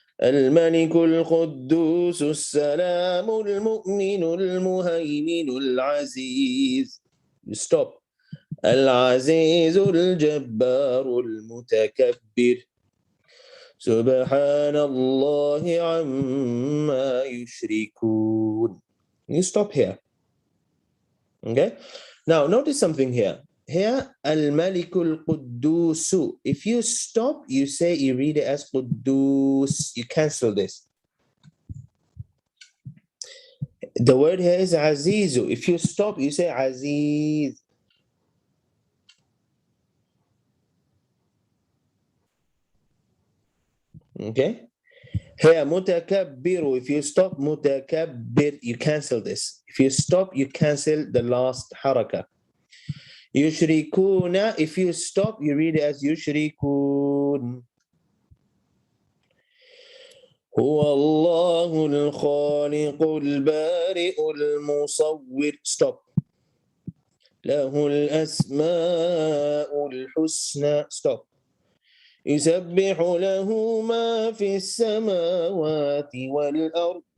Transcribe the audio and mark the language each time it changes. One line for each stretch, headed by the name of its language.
Arabic: الملك القدوس السلام المؤمن المهيمن العزيز.
English: You stop.
Arabic: العزيز الجبار المتكبر سبحان الله عما يشركون.
English: You stop here. Okay. Now notice something here. Here, Al-Malikul Quddusu. If you stop, you say, you read it as Quddus. You cancel this. The word here is Azizu. If you stop, you say Aziz. Okay. Here, Mutakabbiru. If you stop, Mutakabbir, you cancel this. If you stop, you cancel the last harakat. Yushrikuna, if you stop, you read it as Yushrikun.
Arabic: هو الله الخالق البارئ المصور.
English: Stop.
Arabic: له الأسماء الحسنى. Stop. يسبح له ما في السماوات والأرض.